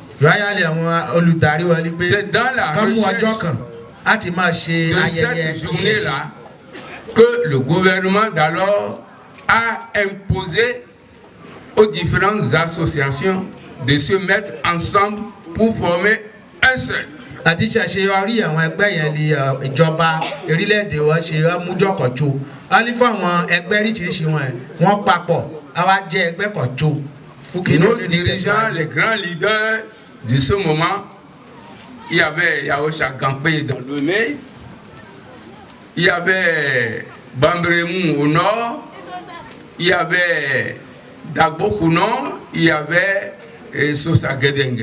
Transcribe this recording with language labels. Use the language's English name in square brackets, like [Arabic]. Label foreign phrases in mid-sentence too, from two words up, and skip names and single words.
[French] C'est dans la recherche de cette journée-là que le gouvernement d'alors a imposé aux différentes associations de se mettre ensemble pour former un seul. [Yoruba] àti ṣàṣeyọrí àwọn ẹgbẹ́ yẹn ni ìjọba orílẹ̀-èdè wọn ṣe mújọ́kọ̀jọ wọ́n ní fún àwọn ẹgbẹ́ oríṣiríṣi wọn papọ̀ àwa jẹ́ ẹgbẹ́ kọ̀jọ. [French] Nos dirigeants, les grands leaders de ce moment, il y avait Yaosha Gampé dans le nez, il y avait Bambremou au nord, il y avait Dagbo au nord, il y avait Sosa Gedengue.